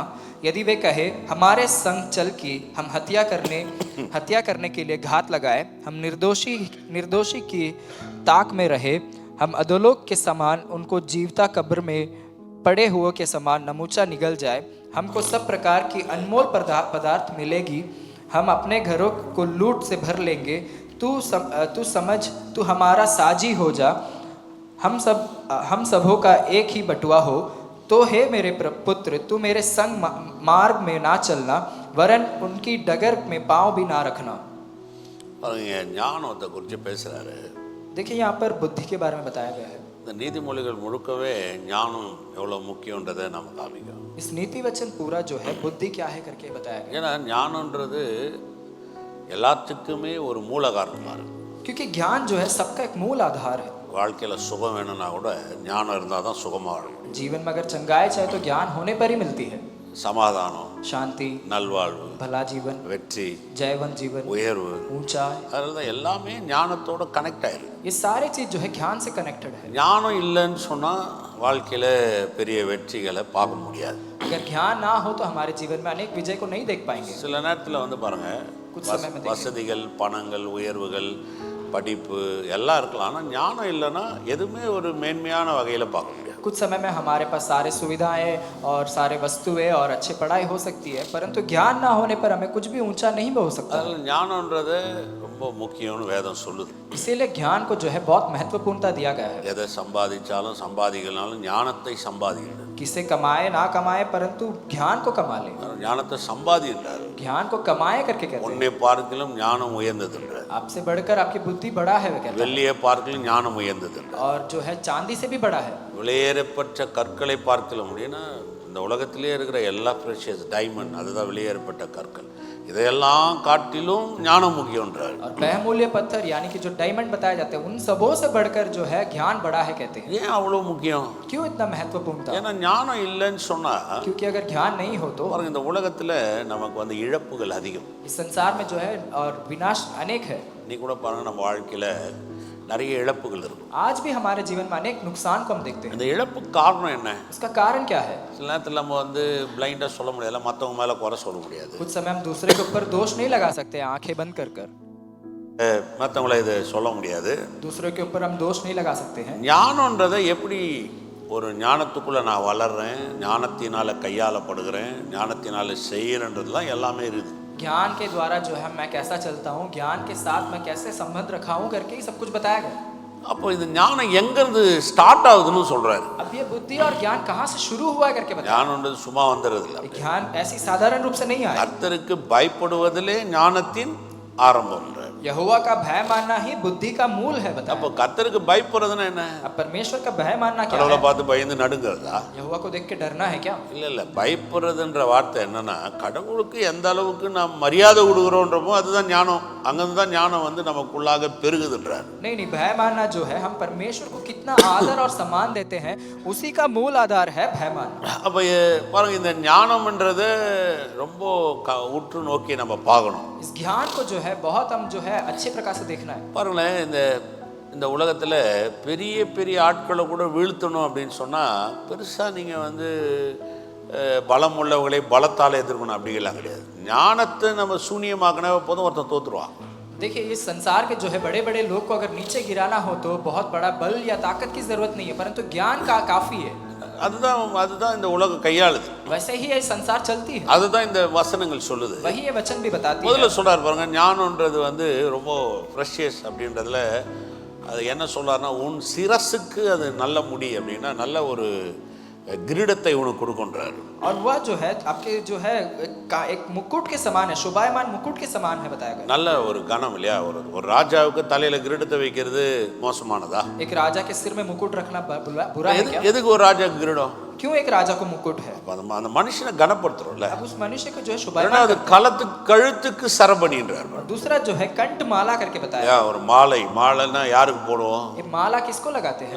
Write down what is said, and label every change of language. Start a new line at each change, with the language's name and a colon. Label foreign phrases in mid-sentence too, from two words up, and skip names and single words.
Hindi: यदि वे कहे हमारे संग चल कि हम हत्या करने के लिए घात लगाए, हम निर्दोषी की ताक में रहे, हम अधोलोक के समान उनको जीवता कब्र में पड़े हुए के समान नमूचा निगल जाए, हमको सब प्रकार की अनमोल पदार्थ मिलेगी, हम अपने घरों को लूट से भर लेंगे। तू समझ, तू हमारा साजी हो जा, हम सबों का एक ही बटुआ हो। तो हे मेरे पुत्र, तू मेरे संग मार्ग में ना चलना, वरन उनकी डगर में पांव भी ना रखना।
Tamil: ஞானத்தை குறித்து பேசுகிறாரு.
Hindi: देखिए यहाँ पर बुद्धि के बारे में बताया गया है।
Tamil: இந்த நீதிமொழிகள் முழுக்கவே ஞானம் எவ்வளோ முக்கியன்றதை நம்ம காமிக்கிறோம்.
Hindi: इस नीति वचन पूरा जो है बुद्धि क्या है करके बताया गया।
Tamil: ஏன்னா ஞானன்றது எல்லாத்துக்குமே ஒரு மூல காரணமாக இருக்கு.
Hindi: क्योंकि ज्ञान जो है सबका एक मूल आधार है।
Tamil: வாழ்க்கையில் சுகம் வேணும்னா கூட ஞானம் இருந்தால் தான் சுகமாகணும்.
Hindi: जीवन में अगर चंगाई चाहे तो ज्ञान होने पर ही मिलती है।
Tamil: சமாதானம்,
Hindi: शांति,
Tamil: நல்வாழ்வு,
Hindi: भला जीवन,
Tamil: வெற்றி,
Hindi: जयवन जीवन,
Tamil: உயர்வு,
Hindi: ऊंचाई,
Tamil: அதனால தான் எல்லாமே ஞானத்தோட கனெக்ட் ஆயிருக்கு.
Hindi: ये सारी चीज जो है ज्ञान से कनेक्टेड है।
Tamil: ஞானம் இல்லைன்னு சொன்னால் வாழ்க்கையில் பெரிய வெற்றிகளை பார்க்க முடியாது.
Hindi: अगर ज्ञान ना हो तो हमारे जीवन में अनेक विजय को नहीं देख पाएंगे।
Tamil: சில நேரத்தில் பாருங்கள், வசதிகள், பணங்கள், உயர்வுகள், படிப்பு எல்லாம் இருக்கலாம், ஆனால் ஞானம் இல்லைன்னா எதுவுமே ஒரு மேன்மையான வகையில் பார்க்க முடியாது.
Hindi: कुछ समय में हमारे पास सारे सुविधाएं और सारे वस्तुएं और अच्छी पढ़ाई हो सकती है, परंतु ज्ञान ना होने पर हमें कुछ भी ऊंचा नहीं हो सकता।
Tamil: அதனால ஞானன்றது ரொம்ப முக்கியம்னு வேதம் சொல்லுது.
Hindi: इसीलिए ज्ञान को जो है बहुत महत्वपूर्णता दिया गया है।
Tamil: எதை சம்பாதிச்சாலும் சம்பாதிக்கலாலும் ஞானத்தை சம்பாதிக்கணும்.
Hindi: किसे कमाए ना कमाए परंतु ज्ञान को कमा ले।
Tamil: ஞானத்தை சம்பாதின்றார்.
Hindi: ज्ञान को कमाए करके कहते हैं।
Tamil: உன்னை பார்க்கிலும் ஞானம் உயர்ந்ததுன்றார்.
Hindi: आपसे बढ़कर आपकी बुद्धि बड़ा है वे कहते हैं।
Tamil: வெள்ளியை பார்க்கிலும் ஞானம் உயர்ந்ததுன்றார்.
Hindi: और जो है चांदी से भी बड़ा है।
Tamil: வெளியேறப்பட்ட கற்களை பார்க்கல முடியும்னா இந்த உலகத்திலே இருக்கிற எல்லா
English: precious diamond,
Tamil: அதுதான் வெளியேறப்பட்ட கற்கள். இதையெல்லாம் காட்டிலும் ஞானம் முக்கியம்ன்றார்.
Hindi: और बहुमूल्य पत्थर यानी कि जो डायमंड बताए जाते हैं उन सबों से बढ़कर जो है ज्ञान बड़ा है कहते हैं।
Tamil: ஏன் அவ்வளோ முக்கியம்?
Hindi: क्यों इतना महत्वपूर्ण था?
Tamil: ஏன்னா ஞானம் இல்லைன்னு சொன்னா
Hindi: क्योंकि अगर ज्ञान नहीं हो तो
Tamil: பாருங்க, இந்த உலகத்துல நமக்கு வந்து இழப்புகள் அதிகம்.
Hindi: इस संसार में जो है और विनाश अनेक है।
Tamil: நீ கூட பாருங்க, நம்ம வாழ்க்கையில நிறைய இழப்புகள் இருக்கும்.
Hindi: आज भी हमारे जीवन में अनेक नुकसान को हम देखते हैं।
Tamil: இந்த இழப்புக்கு காரணம் என்ன?
Hindi: उसका कारण क्या है?
Tamil: சில நேரத்தில் நம்ம வந்து பிளைண்டாக சொல்ல முடியாது, மற்றவங்க மேலே குறை சொல்ல முடியாது.
Hindi: कुछ समय हम दूसरे के ऊपर दोष नहीं लगा सकते, आंखें बंद कर कर
Tamil: மற்றவங்கள இது சொல்ல முடியாது.
Hindi: दूसरों के ऊपर हम दोष नहीं लगा सकते हैं।
Tamil: ஞானன்றதை எப்படி ஒரு ஞானத்துக்குள்ளே நான் வளர்றேன், ஞானத்தினால கையாளப்படுகிறேன், ஞானத்தினால செய்கிறன்றதுலாம் எல்லாமே இருக்குது.
Hindi: ज्ञान के द्वारा जो है मैं कैसा चलता हूँ, ज्ञान के साथ मैं कैसे संबंध रखा हूँ करके ही सब कुछ बताया गया।
Tamil: அப்போ இந்த ஞானம் எங்கேருந்து ஸ்டார்ட் ஆகுதுன்னு சொல்கிறாரு.
Hindi: अब ये बुद्धि और ज्ञान कहाँ से शुरू हुआ करके बताया।
Tamil: ஞானன்றது சும்மா வந்துடுறது இல்லை.
Hindi: ज्ञान ऐसी साधारण रूप से नहीं आया।
Tamil: கர்த்தருக்கு பயப்படுவதிலே ஞானத்தின் ஆரம்பம்.
Hindi: यहोवा का भय मानना ही बुद्धि का मूल है बताया।
Tamil: அப்போ கர்த்தருக்கு பயப்படுறதுன்னா என்ன?
Hindi: अब परमेश्वर का भय मानना क्या
Tamil: கடவுளை
Hindi: है?
Tamil: பார்த்து பயந்து நடுங்கிறதா?
Hindi: यहोवा को देख के डरना है क्या?
Tamil: இல்லை, பயப்படுறதுன்ற வார்த்தை என்னன்னா, கடவுளுக்கு எந்த அளவுக்கு நாம் மரியாதை கொடுக்குறோன்றமோ அதுதான் ஞானம். அங்கிருந்து தான் ஞானம் வந்து நமக்குள்ளாக பெருகுதுன்றார்.
Hindi: नहीं नहीं, भय मानना जो है हम परमेश्वर को कितना आदर और सम्मान देते हैं, उसी का मूल आधार है भय मानना।
Tamil: அப்போ பாருங்க, இந்த ஞானம்ன்றதை ரொம்ப உற்று நோக்கி நம்ம பார்க்கணும்.
Hindi: इस ज्ञान को जो है बहुत हम जो है अच्छे प्रकार से देखना है।
Tamil: பாருங்களேன், இந்த உலகத்தில் பெரிய பெரிய ஆட்களை கூட வீழ்த்தணும் அப்படின்னு சொன்னால் பெருசாக நீங்கள் வந்து பலம் உள்ளவர்களை பலத்தால் எதிர்க்கணும் அப்படிங்கலாம் கிடையாது. ஞானத்தை நம்ம சூனியமாக்கினா போதும், ஒருத்தன் தோற்றுருவான்.
Hindi: देखिए, इस संसार के जो है बड़े बड़े लोग को अगर नीचे गिराना हो तो बहुत बड़ा बल या ताकत की जरूरत नहीं है, परंतु ज्ञान का काफी है।
Tamil: அதுதான் இந்த உலகம் கையாளுது.
Hindi: वैसे ही ये संसार चलती है,
Tamil: அதுதான் இந்த வசனங்கள் சொல்லுது.
Hindi: वही ये वचन भी बताती है।
Tamil: முதல்ல சொல்றாரு பாருங்க, ஞானம்ன்றது வந்து ரொம்ப ப்ரெஷியஸ் அப்படின்றதுல அது என்ன சொல்றாருன்னா, உன் சிரசுக்கு அது நல்ல முடி அப்படின்னா நல்ல ஒரு கிரீடத்தை உனக்கு கொடுக்கின்றாரு.
Hindi: और वह जो है आपके जो है एक मुकुट के समान है, शोभायमान मुकुट के समान है बताया गया।
Tamil: நல்ல ஒரு கனம் இல்லையா? ஒரு ராஜாவுக்கு தலையில கிரீடத்தை வைக்கிறது மோசமானதா?
Hindi: एक राजा के सिर में मुकुट रखना बुरा है क्या?
Tamil: எதுக்கு ஒரு ராஜாக்கு கிரீடம்?
Hindi: क्यों एक राजा को मुकुट है?
Tamil: அந்த மனுஷனை கனப்படுத்துறோம்ல.
Hindi: अब उस मनुष्य को जो है शोभायमान,
Tamil: அது கழுத்துக்கு சரபணின்றார்.
Hindi: दूसरा जो है कंठ माला करके बताया।
Tamil: ஒரு மாலைன்னா யாருக்கு போடுவோம்?
Hindi: ये माला किसको लगाते हैं?